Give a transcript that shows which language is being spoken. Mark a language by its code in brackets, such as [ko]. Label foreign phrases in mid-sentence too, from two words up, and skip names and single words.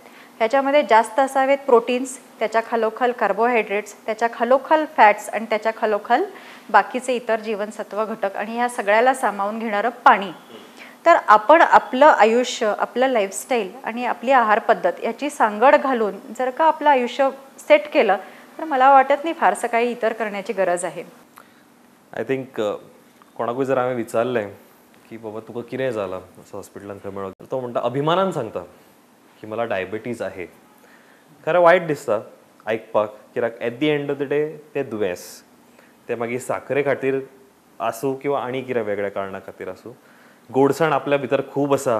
[mr] ह्याच्यामध्ये जास्त असावेत प्रोटीन्स, त्याच्या खालोखाल कार्बोहायड्रेट्स, त्याच्या खालोखाल फॅट्स आणि त्याच्या खालोखाल बाकीचे इतर जीवनसत्व घटक आणि ह्या सगळ्याला सामावून घेणारं पाणी. तर आपण आपलं आयुष्य, आपलं लाईफस्टाईल आणि आपली आहार पद्धत याची सांगड घालून जर का आपलं आयुष्य सेट केलं तर मला वाटत नाही फारसं काही इतर करण्याची गरज आहे. [en] I think [kok] कोणाकूय जर हांवें विचारलें की बाबा तुका कितें जालां असं हॉस्पिटलांत खंय मेळ्ळो, तो म्हणटा अभिमानान सांगता की [mr] मला डायबिटीज आहे. [kok] खरें वायट दिसता आयकपाक, कित्याक [en] at the end of the day [kok] तें दुयेंस, तें मागीर साखरे खातीर आसूं किंवा आनी कितें वेगळ्या कारणां खातीर आसूं, गोडसाण आपल्या भितर खूब आसा.